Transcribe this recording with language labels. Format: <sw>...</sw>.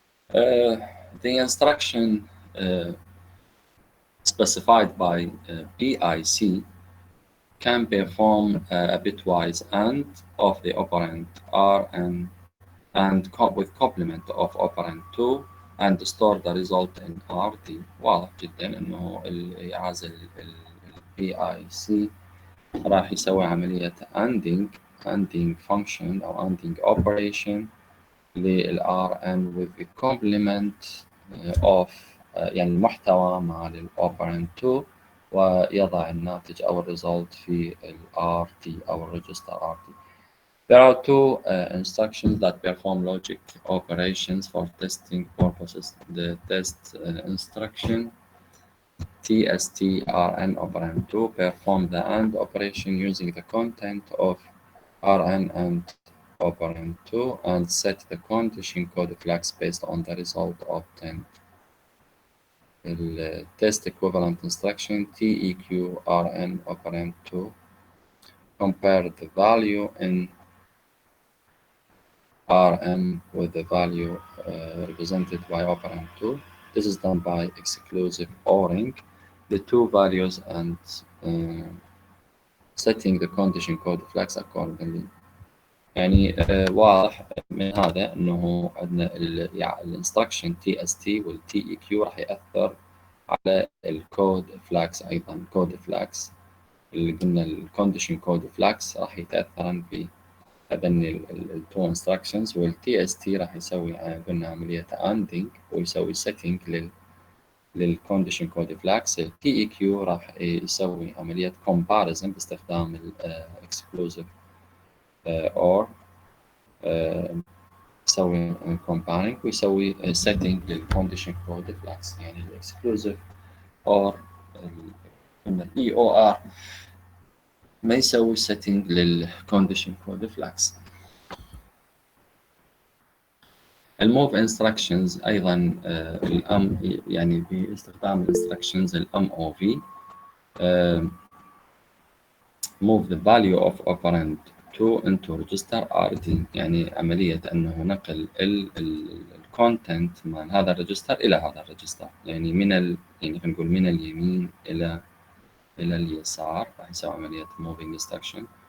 <en>The instruction specified by PIC can perform a bitwise AND of the operand RN and with complement of operand 2 and store the result in RD.</en> <ar>واضح جدا انه الإعازة PIC راح يسوي عملية</ar> <en>ANDing function</en> <ar>أو</ar> <en>ANDing operation</en> <ar>لل RN</ar> <en>with the complement of</en> <ar>يعني المحتوى مع الأوبرند 2 ويضع الناتج أو الريزلت في ال RT أو الريجستر RT.</ar> <en>There are two instructions that perform logic operations for testing purposes. The test instruction TST RN operand 2 perform the AND operation using the content of RN and operand 2 and set the condition code flags based on the result obtained. The test equivalent instruction TEQ RN operand 2 compare the value in Rn with the value represented by operand 2. This is done by exclusive ORing the two values and setting the condition code flags accordingly.</en> <ar>يعني واضح من هذا انه عندنا الانستركشن TST والTEQ راح ياثر على الكود فلاكس. ايضا كود فلاكس اللي قلنا الكونديشن كود فلاكس راح يتاثرن في هذني التو انستراكشنز والTST راح يسوي قلنا عمليه اندنج ويسوي سيتنج للكونديشن كود فلاكس. الTEQ راح يسوي عمليه كومباريزن باستخدام الاكسكلوزيف or يسوي</ar> <en>comparing</en> <ar>ويسوي</ar> <en>setting</en> <ar>لل</ar> <en>condition code flags.</en> <ar>يعني الاكسكلوزيف or EOR ما يسوي</ar> <en>setting</en> <ar>لل</ar> <en>condition code flags.</en> <ar>الموف انستراكشنز ايضا الام يعني باستخدام الانستراكشنز الام او في</ar> <en>move the value of operand to into register RD،</en> <ar>يعني عملية أنه نقل الكونتنت من هذا الريجستر إلى هذا الريجستر، يعني يعني خلينا نقول من اليمين إلى اليسار، راح يسوي عملية</ar> <en>moving instruction.</en>